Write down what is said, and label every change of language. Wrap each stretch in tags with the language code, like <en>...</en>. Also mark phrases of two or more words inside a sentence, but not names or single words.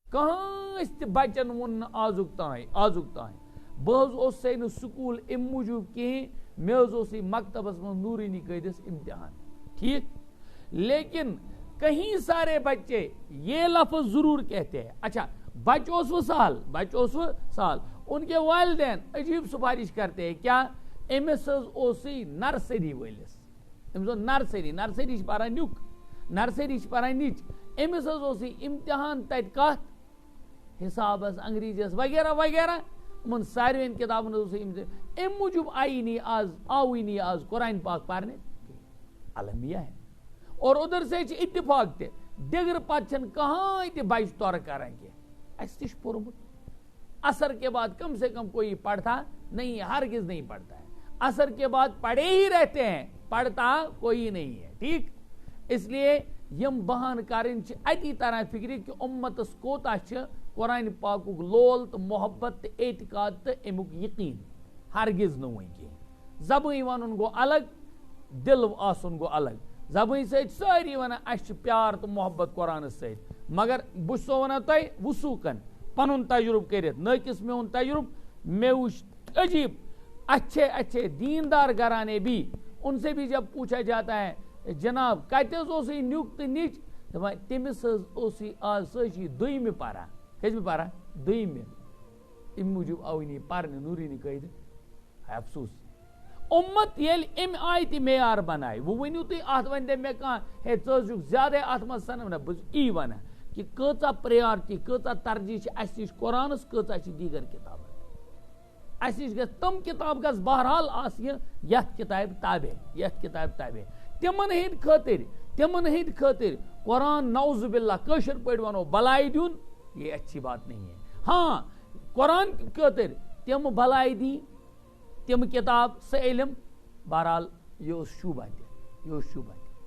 <ks>کانٛہہ بچن ووٚن آزُک تانۍ بہٕ حظ اوسُسے نہٕ سکوٗل اَمہِ موٗجوٗب کِہیٖنۍ مےٚ حظ اوس یہِ مکتبس منٛز نوٗرانی قٲیدس امتحان ٹھیک</ks> <ur>لیکن کہیں سارے بچے یہ لفظ ضرور کہتے ہیں اچھا بچہ</ur> <ks>اوس وہ</ks> <ur>سال ان کے والدین عجیب سفارش کرتے ہیں کیا</ur> <ks>أمِس حظ اوسُے نرسری وٲلِس أمِس اوس نرسری چھِ پران نیُک نرسری چھِ پران نِچ أمِس حظ اوسُے امتحان تتہِ کتھ حسابس انگریزیس وغیرہ وغیرہ یِمن ساروین کتابن حظ اوسُے امہِ موٗجوٗب آوٕے نہٕ آز قرآن پاک پرنے</ks> <ur>المیہ ہے اور ادھر سے</ur> <ks>اتفاق تہِ ڈگرٕ پتہٕ چھنہٕ کٕہٕنۍ تہِ بچہ تورٕ کران کینٛہہ اسہِ تہِ چھُ پوٚرمُت</ks> <ur>اثر کے بعد کم سے کم کوئی پڑھتا نہیں ہے ہرگز نہیں پڑھتا ہے اثر کے بعد پڑھے ہی رہتے ہیں پڑھتا کوئی نہیں ہے ٹھیک</ur> <ks>اس لیے یم بہان کرن چھ اتی طرح فکر کہ امتس کوتا چھ قرآن پاکُک لول تو محبت تو اعتقاد تو امیُک یقین ہرگز نہ وۄنۍ کینٛہہ زبٲنۍ ونُن گوٚو الگ دل آسُن گوٚو الگ زبٲنۍ سۭتۍ سٲری ونان اَسہِ چھُ پیار تہٕ محبت قرآنس سۭتۍ مگر بہٕ چھُسو ونان تۄہہِ وصوٗقن پنُن تجربہ کٔرِتھ نٲقص میون تجربہ میں وٕچھ عجیب</ks> <ur>اچھے دیندار گھرانے بھی ان سے بھی جب پوچھا جاتا ہے جناب</ur> <ks>کتہِ حظ اوسُے نیُک تہٕ نِچ دپان تٔمِس حظ اوسُے آز سۄ چھِ دوٚیمہِ پران کٔژمہِ پران دوٚیمہِ اَمہِ موٗجوٗب آوٕے نہٕ یہِ پرنہٕ نوٗرانی قٲیدٕ افسوس اُمت ییٚلہِ اَمہِ آیہِ تہِ معیار بنایہِ وۄنۍ ؤنِو تُہۍ اتھ وۄنۍ دِ مےٚ کانٛہہ ہے ژٕ حظ چھُکھ زیادے اتھ منٛز سنان نہ بہٕ چھُس یی ونان کہ کۭژاہ پریارٹی کۭژاہ ترجیح چھِ اَسہِ نِش قرآنس کۭژاہ چھِ دیٖگر کتابن اَسہِ نِش گژھِ تِم کتاب گژھِ بہرحال آسنہِ یتھ کتابہِ تابع تِمن ہٕنٛدۍ خٲطرٕ قرآن</ks> <ar>نعوذ باللہ</ar> <ks>کٲشِر پٲٹھۍ ونو بلاے دیُن</ks> <ur>یہ اچھی بات نہیں ہے</ur> <ks>ہاں قرآن خٲطرٕ تِم بلاے دِنۍ تِم کتاب سُہ علم بہرحال یہ اوس شوٗبہ تہِ</ks>